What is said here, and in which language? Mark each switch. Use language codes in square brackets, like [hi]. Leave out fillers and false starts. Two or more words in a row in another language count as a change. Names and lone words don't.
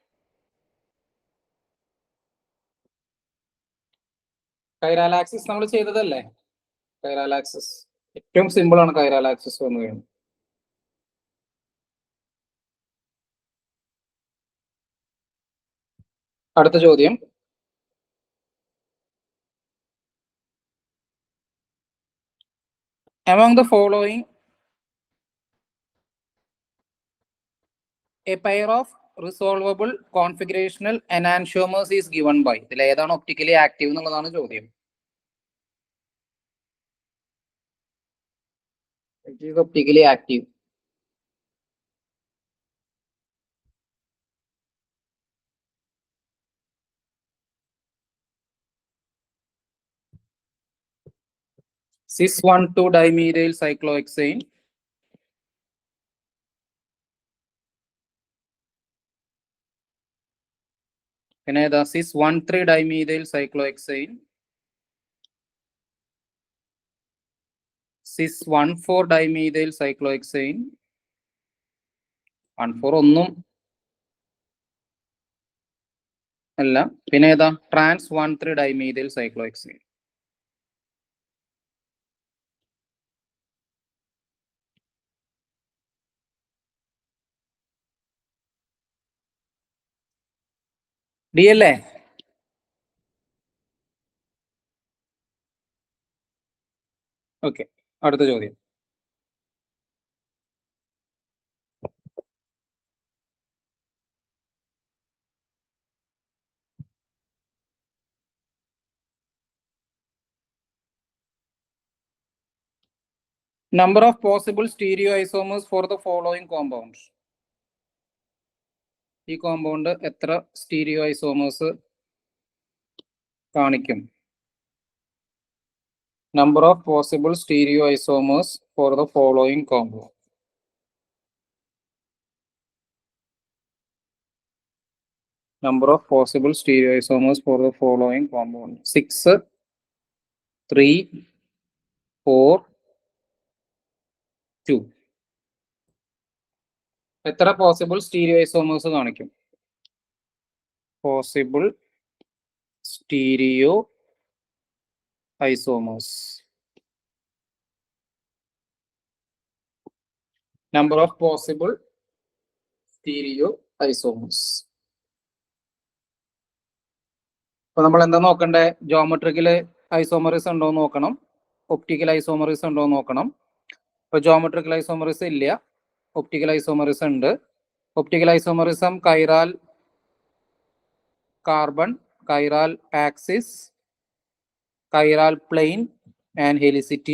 [en] chiral axis [ml] നമ്മൾ ചെയ്തതല്ലേ? [en] chiral axis [ml] ഏറ്റവും സിമ്പിൾ ആണ്. [en] chiral axis [ml] വന്നു കഴിഞ്ഞു. അടുത്ത ചോദ്യം, [en] among the following a pair of resolvable configurational enantiomers is given by. [ml] ഇതിൽ ഏതാണ് [en] optically active [ml] എന്നുള്ളതാണ് ചോദ്യം. [en] It is optically active. Cis-1,2-dimethyl cyclohexane, [ml] പിന്നെ ഏതാ? [en] Cis-1,3-dimethyl cyclohexane, Cis-1,4-dimethyl cyclohexane. [ml] 1,4 ഒന്നും അല്ല. പിന്നെ ഏതാ? [en] Trans-1,3-dimethyl cyclohexane. [ml] ഡി അല്ലേ? ഓക്കെ, അടുത്ത ചോദ്യം. [en] Number of possible stereoisomers for the following compounds. [ml] ഈ കോമ്പൗണ്ട് എത്ര സ്റ്റീരിയോഐസോമേഴ്സ് കാണിക്കും? [en] Number of possible stereoisomers for the following compound. Number of possible stereoisomers for the following compound. 6, 3, 4, 2. [ml] എത്ര [en] possible stereoisomers [ml] കാണിക്കും? [en] possible stereo isomers. Number of possible stereoisomers. [ml] അപ്പൊ നമ്മൾ എന്താ നോക്കണ്ടേ? [en] geometrical isomerism [ml] ഉണ്ടോ എന്ന് നോക്കണം, [en] optical isomerism [ml] ഉണ്ടോ എന്ന് നോക്കണം. ഇപ്പൊ [en] geometrical isomerism [ml] ഇല്ല, [en] optical isomerism [ml] ഉണ്ട്. [en] optical isomerism chiral carbon, chiral axis, chiral plane and helicity.